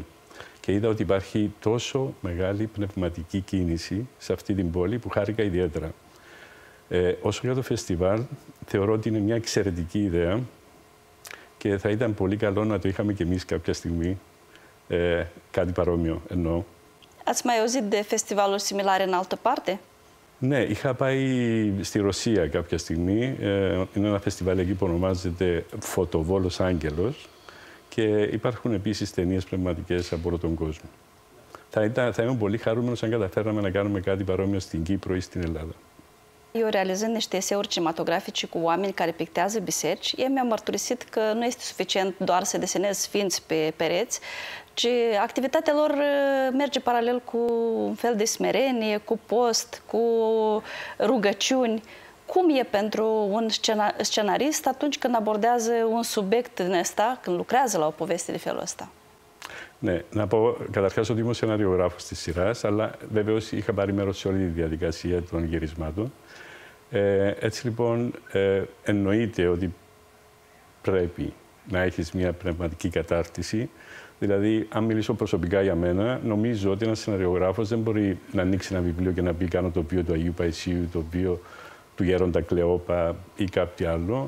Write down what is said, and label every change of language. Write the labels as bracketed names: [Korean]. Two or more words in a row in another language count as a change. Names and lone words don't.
[Greek] Και είδα ότι υπάρχει τόσο μεγάλη πνευματική κίνηση σε αυτή την πόλη που χάρηκα ιδιαίτερα. Όσο για το φεστιβάλ, θεωρώ ότι είναι μια εξαιρετική ιδέα και θα ήταν πολύ καλό να το είχαμε κι εμείς κάποια στιγμή, κάτι παρόμοιο εννοώ. [Romanian] Ați mai auzit de festivaluri similare în altă parte? [Greek] Ναι, είχα πάει στη Ρωσία κάποια στιγμή. Είναι ένα φεστιβάλ εκεί που ονομάζεται Φωτοβόλος Άγγελος και υπάρχουν επίσης ταινίες πνευματικές από όλο τον κόσμο. Θα ήμουν πολύ χαρούμενος αν καταφέραμε να κάνουμε κάτι παρόμοιο στην Κύπρο ή στην Ελλάδα. [Romanian] Eu realizând niște eseuri cinematografice cu oameni care pictează biserici, ei mi-au mărturisit că nu este suficient doar să desenezi sfinți pe pereți, ci activitatea lor merge paralel cu un fel de smerenie, cu post, cu rugăciuni. Cum e pentru un scenarist atunci când abordează un subiect din ăsta, când lucrează la o poveste de felul ăsta? [Greek] Ναι, να πω καταρχάς ότι είμαι σεναριογράφος της σειράς, αλλά βεβαίως είχα πάρει μέρος σε όλη τη διαδικασία των γυρισμάτων. Έτσι λοιπόν, εννοείται ότι πρέπει να έχεις μια πνευματική κατάρτιση. Δηλαδή, αν μιλήσω προσωπικά για μένα, νομίζω ότι ένας σεναριογράφος δεν μπορεί να ανοίξει ένα βιβλίο και να πει κάνω το τοπίο του Αγίου Παϊσίου, το τοπίο του Γέροντα Κλεόπα ή κάποιο άλλο.